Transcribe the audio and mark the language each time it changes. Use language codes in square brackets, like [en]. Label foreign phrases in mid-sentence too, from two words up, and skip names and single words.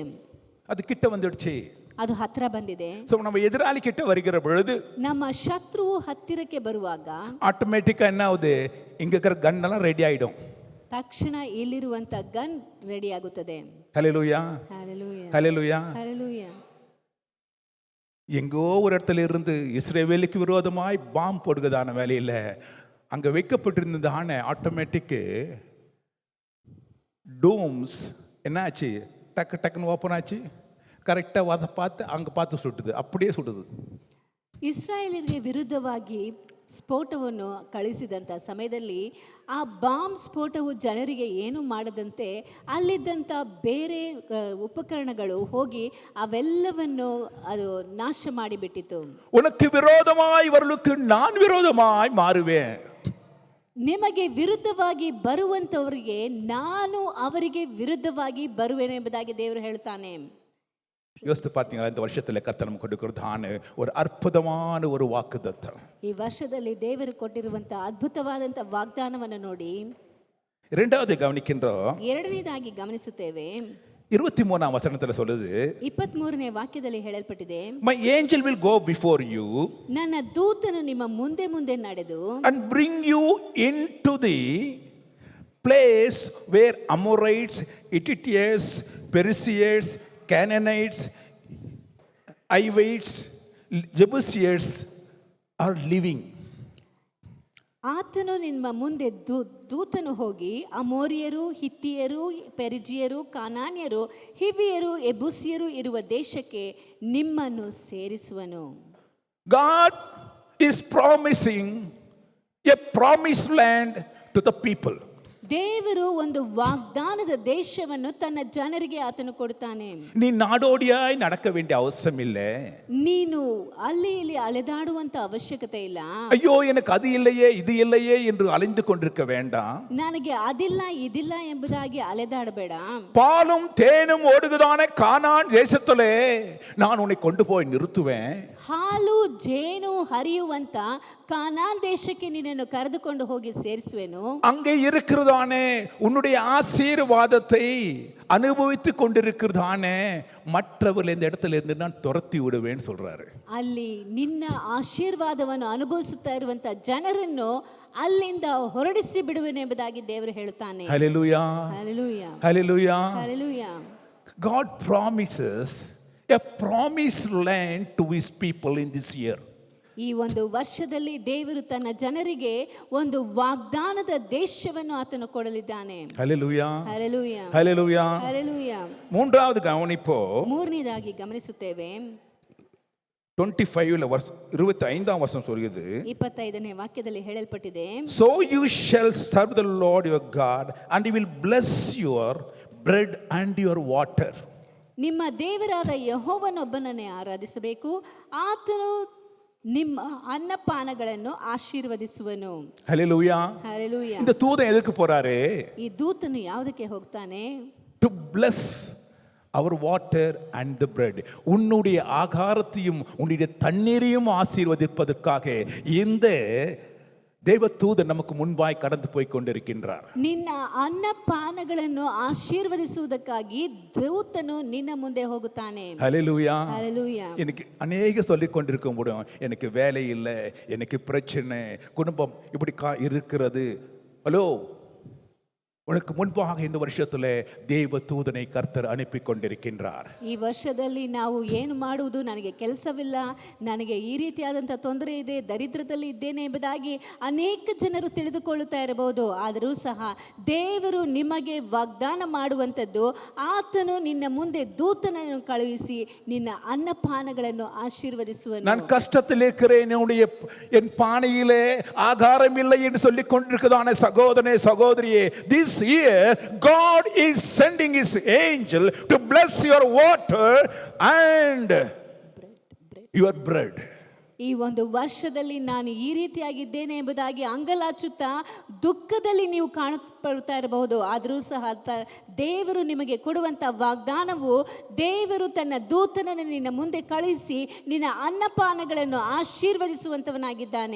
[ta] அது கிட்ட வந்துடுச்சு, [kn] ಅದು ಹತ್ತಿರ ಬಂದಿದೆ. [ta] ஸோ நம்ம எதிராளி கிட்ட வருகிற பொழுது [kn] ನಮ್ಮ ಶತ್ರುವು ಹತ್ತಿರಕ್ಕೆ ಬರುವಾಗ [ta] ஆட்டோமேட்டிக்கா என்ன ஆகுது, இங்க இருக்கிற கன் எல்லாம் ரெடி ஆயிடும். [kn] ತಕ್ಷಣ ಇಲ್ಲಿರುವಂತ [en] gun ready [kn] ಆಗುತ್ತದೆ. [ta] ஹல்லேலூயா. [kn] ಹಲ್ಲೆಲೂಯಾ. [ta] ஹல்லேலூயா. [kn] ಹಲ್ಲೆಲೂಯಾ. [ta] எங்கோ ஒரு இடத்துல இருந்து இஸ்ரவேலுக்கு விரோதமாய் பாம்பு போடுகிறதான வேலையில் அங்கே வைக்கப்பட்டிருந்ததான [en] automatic domes [ta] என்ன ஆச்சு, டக்கு டக்குன்னு ஓப்பன் ஆச்சு, கரெக்டாக அதை பார்த்து அங்கே பார்த்து சுட்டுது, அப்படியே சுட்டுது. [kn] ಇಸ್ರಾಯೇಲರಿಗೆ ವಿರುದ್ಧವಾಗಿ ಸ್ಫೋಟವನ್ನು ಕಳಿಸಿದಂಥ ಸಮಯದಲ್ಲಿ ಆ ಬಾಂಬ್ ಸ್ಫೋಟವು ಜನರಿಗೆ ಏನು ಮಾಡದಂತೆ ಅಲ್ಲಿದ್ದಂಥ ಬೇರೆ ಉಪಕರಣಗಳು ಹೋಗಿ ಅವೆಲ್ಲವನ್ನು ಅದು ನಾಶ ಮಾಡಿಬಿಟ್ಟಿತು. [ta] உனக்கு விரோதமாய் வரலுக்கு நான் விரோதமாய் மாறுவேன். [kn] ನಿಮಗೆ ವಿರುದ್ಧವಾಗಿ ಬರುವಂಥವರಿಗೆ ನಾನು ಅವರಿಗೆ ವಿರುದ್ಧವಾಗಿ ಬರುವೆನೆಂಬುದಾಗಿ ದೇವರು ಹೇಳ್ತಾನೆ. [ta] யோசித்து பார்த்தீங்களா, இந்த வருஷத்தில் கர்த்தர் நமக்கு கொடுக்கிறதான ஒரு அற்புதமான ஒரு வாக்குத்தத்தம். [kn] ಈ ವರ್ಷದಲ್ಲಿ ದೇವರು ಕೊಟ್ಟಿರುವಂಥ ಅದ್ಭುತವಾದಂಥ ವಾಗ್ದಾನವನ್ನು ನೋಡಿ [ta] இரண்டாவது கவனிக்கின்றோம். [kn] ಎರಡನೇದಾಗಿ ಗಮನಿಸುತ್ತೇವೆ. [ta] 23ஆம் வசனத்தில் சொல்லுது, [kn] 23ನೇ ವಾಕ್ಯದಲ್ಲಿ ಹೇಳಲ್ಪಟ್ಟಿದೆ, [en] my angel will go before you [kn] ನನ್ನ ದೂತನು ನಿಮ್ಮ ಮುಂದೆ ಮುಂದೆ ನಡೆದು [en] and bring you into the place where Amorites, Hittite, Perizzites, Canaanites, Hivites, Jebusites are living. [kn] ಆತನು ನಿಮ್ಮ ಮುಂದೆ ದೂತನು ಹೋಗಿ ಅಮೋರಿಯರು, ಹಿತ್ತಿಯರು, ಪೆರಿಜಿಯರು, ಕಾನಾನ್ಯರು, ಹಿವಿಯರು, ಎಬುಸಿಯರು ಇರುವ ದೇಶಕ್ಕೆ ನಿಮ್ಮನ್ನು ಸೇರಿಸುವನು. [en] God is promising a promised land to the people. [kn] ದೇವರು ಒಂದು ವಾಗ್ದಾನದ ದೇಶವನ್ನು ತನ್ನ ಜನರಿಗೆ ಆತನು ಕೊಡ್ತಾನೆ. [ta] நீ நாடோடியாய் நடக்க வேண்டிய அவசியம் இல்லை. [kn] ನೀನು ಅಲ್ಲಿ ಇಲ್ಲಿ ಅಲೆದಾಡುವಂತ ಅವಶ್ಯಕತೆ ಇಲ್ಲ. [ta] ஐயோ எனக்கு அது இல்லையே இது இல்லையே என்று அலைந்து கொண்டிருக்க வேண்டாம். [kn] ನನಗೆ ಅದಿಲ್ಲ ಇದಿಲ್ಲ ಎಂಬುದಾಗಿ ಅಲೆದಾಡಬೇಡ. [ta] பாலும் தேனும் ஓடுகிறதான கானான் தேசத்திலே நான் உன்னை கொண்டு போய் நிறுத்துவேன். [kn] ಹಾಲು ಜೇನು ಹರಿಯುವಂತ ಕಾನಾನ್ ದೇಶಕ್ಕೆ ನಿನ್ನನ್ನು ಕರೆದುಕೊಂಡು ಹೋಗಿ ಸೇರಿಸುವೆನು. [ta] அங்கே இருக்கிறதானே உன்னுடைய ஆசீர்வாதத்தை அனுபவித்துக் கொண்டிருக்கிறதானே மற்றவர்கள் இந்த இடத்துல இருந்து நான் துரத்தி விடுவேன்னு சொல்றாரு. [kn] ಅಲ್ಲಿ ನಿನ್ನ ಆಶೀರ್ವಾದವನ್ನು ಅನುಭವಿಸುತ್ತಾ ಇರುವಂತ ಜನರನ್ನು ಅಲ್ಲಿಂದ ಹೊರಡಿಸಿ ಬಿಡುವೆನೆಂಬುದಾಗಿ ದೇವರು ಹೇಳುತ್ತಾನೆ. [en] Hallelujah. Hallelujah. Hallelujah. Hallelujah. God promises a promised land to his people in this year. [kn] ಈ ಒಂದು ವರ್ಷದಲ್ಲಿ ದೇವರು ತನ್ನ ಜನರಿಗೆ ಒಂದು ವಾಗ್ದಾನದ ದೇಶವನ್ನು ಆತನು ಕೊಡಲಿದ್ದಾನೆ. [en] Hallelujah. Hallelujah. Hallelujah. Hallelujah. [ta] மூன்றாவது கவனிப்போ [kn] ಮೂರನೇದಾಗಿ ಗಮನಿಸುತ್ತೇವೆ [ta] 25 verse 25 வசனம் சொல்கிறது [kn] 25ನೇ ವಾಕ್ಯದಲ್ಲಿ ಹೇಳಲ್ಪಟ್ಟಿದೆ, [en] So you shall serve the Lord your God and he will bless your bread and your water. [kn] ನಿಮ್ಮ ದೇವರಾದ ಯೆಹೋವನೊಬ್ಬನನ್ನೇ ಆರಾಧಿಸಬೇಕು, ಆತನು ನಿಮ್ಮ ಅನ್ನಪಾನಗಳನ್ನು ಆಶೀರ್ವದಿಸುವನು. [en] Hallelujah. Hallelujah. [ta] இந்த தூதன் எதுக்கு போறாரு? [kn] ಈ ದೂತನು ಯಾವುದಕ್ಕೆ ಹೋಗ್ತಾನೆ? [en] To bless our water and the bread. [ta] உன்னுடைய ஆகாரத்தையும் உன்னுடைய தண்ணீரையும் ஆசீர்வதிப்பதற்காக இந்த தேவதூதன் நமக்கு முன்பாய் கடந்து போய் கொண்டிருக்கின்றார். [kn] ನಿನ್ನ ಅನ್ನಪಾನಗಳನ್ನು ಆಶೀರ್ವದಿಸುವುದಕ್ಕಾಗಿ ದೂತನು ನಿನ್ನ ಮುಂದೆ ಹೋಗುತ್ತಾನೆ. [en] Hallelujah. Hallelujah. [ta] எனக்கு அநேக சொல்லிக் கொண்டிருக்க முடியும். எனக்கு வேலை இல்லை, எனக்கு பிரச்சனை, குடும்பம் இப்படி இருக்கிறது. ஹலோ, உனக்கு முன்பாக இந்த வருஷத்துல தேவ தூதனை கர்த்தர் அனுப்பி கொண்டிருக்கின்றார். [kn] ಈ ವರ್ಷದಲ್ಲಿ ನಾವು ಏನು ಮಾಡುವುದು, ನನಗೆ ಕೆಲಸವಿಲ್ಲ, ನನಗೆ ಈ ರೀತಿಯಾದಂಥ ತೊಂದರೆ ಇದೆ, ದರಿದ್ರದಲ್ಲಿ ಇದ್ದೇನೆ ಎಂಬುದಾಗಿ ಅನೇಕ ಜನರು ತಿಳಿದುಕೊಳ್ಳುತ್ತಾ ಇರಬಹುದು. ಆದರೂ ಸಹ ದೇವರು ನಿಮಗೆ ವಾಗ್ದಾನ ಮಾಡುವಂಥದ್ದು, ಆತನು ನಿನ್ನ ಮುಂದೆ ದೂತನನ್ನು ಕಳುಹಿಸಿ ನಿನ್ನ ಅನ್ನಪಾನಗಳನ್ನು ಆಶೀರ್ವದಿಸುವನು. [ta] நான் கஷ்டத்தில் இருக்கிறேன், என் பானையிலே ஆகாரம் இல்லை என்று சொல்லிக் கொண்டிருக்கிறதான சகோதரனே சகோதரியே, [en] this year God is sending his angel to bless your water and your bread. [kn] ಈ ಒಂದು ವರ್ಷದಲ್ಲಿ ನಾನು ಈ ರೀತಿಯಾಗಿದ್ದೇನೆ ಎಂಬುದಾಗಿ ಅಂಗಲಾಚುತ್ತಾ ದುಃಖದಲ್ಲಿ ನೀವು ಕಾಣಲ್ಪಡ್ತಾ ಇರಬಹುದು. ಆದರೂ ಸಹ ದೇವರು ನಿಮಗೆ ಕೊಡುವಂಥ ವಾಗ್ದಾನವು, ದೇವರು ತನ್ನ ದೂತನನ್ನು ನಿನ್ನ ಮುಂದೆ ಕಳುಹಿಸಿ ನಿನ್ನ ಅನ್ನಪಾನಗಳನ್ನು ಆಶೀರ್ವದಿಸುವಂತವನಾಗಿದ್ದಾನೆ.